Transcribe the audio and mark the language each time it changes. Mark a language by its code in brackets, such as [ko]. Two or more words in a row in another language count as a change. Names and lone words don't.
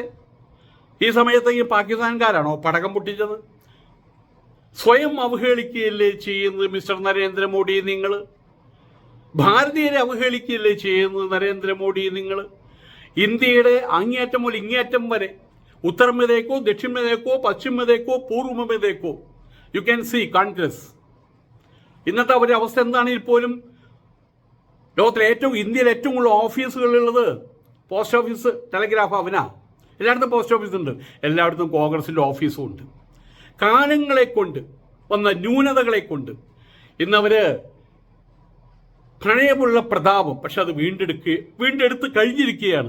[ml] ഈ സമയത്തേക്ക് പാകിസ്ഥാൻകാരാണോ പടക്കം പൊട്ടിച്ചത്? സ്വയം അവഹേളിക്കുകയല്ലേ ചെയ്യുന്നത് മിസ്റ്റർ നരേന്ദ്രമോദി നിങ്ങൾ? ഭാരതീയരെ അവഹേളിക്കുകയല്ലേ ചെയ്യുന്നത് നരേന്ദ്രമോദി നിങ്ങൾ? ഇന്ത്യയുടെ അങ്ങേയറ്റം മുതൽ ഇങ്ങേയറ്റം വരെ, [hi] उत्तर में देखो, दक्षिण में देखो, पश्चिम में देखो, पूर्व में देखो, [en] you can see [hi] കോൺഗ്രസ്. [ml] ഇന്നത്തെ അവരുടെ അവസ്ഥ എന്താണെങ്കിൽ പോലും ലോകത്തിലെ ഇന്ത്യയിൽ ഏറ്റവും കൂടുതൽ ഓഫീസുകളുള്ളത് പോസ്റ്റ് ഓഫീസ്, ടെലിഗ്രാഫ്, എല്ലായിടത്തും പോസ്റ്റ് ഓഫീസ് ഉണ്ട്. എല്ലായിടത്തും കോൺഗ്രസിൻ്റെ ഓഫീസും ഉണ്ട്. കാലങ്ങളെ കൊണ്ട് വന്ന ന്യൂനതകളെ കൊണ്ട് ഇന്നവർ പ്രണയമുള്ള പ്രതാപം പക്ഷെ അത് വീണ്ടെടുത്ത് കഴിഞ്ഞിരിക്കുകയാണ്.